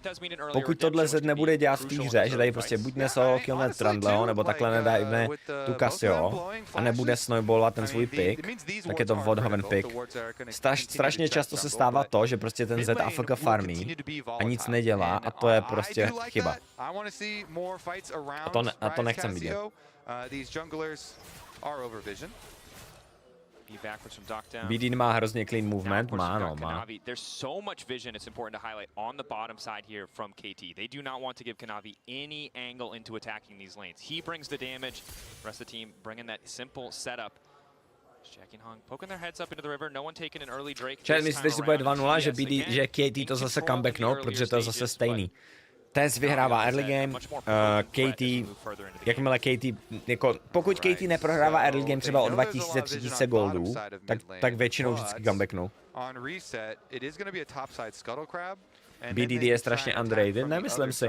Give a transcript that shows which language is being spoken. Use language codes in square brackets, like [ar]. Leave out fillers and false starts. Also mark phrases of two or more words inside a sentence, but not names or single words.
[cs] Pokud tohle Z nebude dělat v té hře, že tady prostě buď nesolo killne Trundleho, nebo takhle nedajme tu Casio a nebude snowballovat ten svůj pick, tak je to odhoven pick. Strašně často se stává to, že prostě ten Z AFK farmí a nic nedělá a to je prostě chyba. A to nechcem vidět. [en] These junglers are over vision. [cs] BD má hrozně [en] clean movement, [cs] má. [en] There's so much vision, it's important to highlight on the bottom side here from KT. They do not want to give Kanavi any angle into attacking these lanes. He brings the damage, rest of the team bringing that simple setup. Jacking Hong poking their heads up into the river, no one taking an early Drake. [cs] Čet, myslíte, že bude 2-0, že KT to zase comebacknout, protože to je zase stejný. Tez vyhrává [en] early game, [cs] KT, jakmile KT, jako pokud KT neprohrává [en] early game [cs] třeba o 2000-3000 goldů, tak většinou vždycky comebacknou. BDD je strašně underrated, nemyslím si.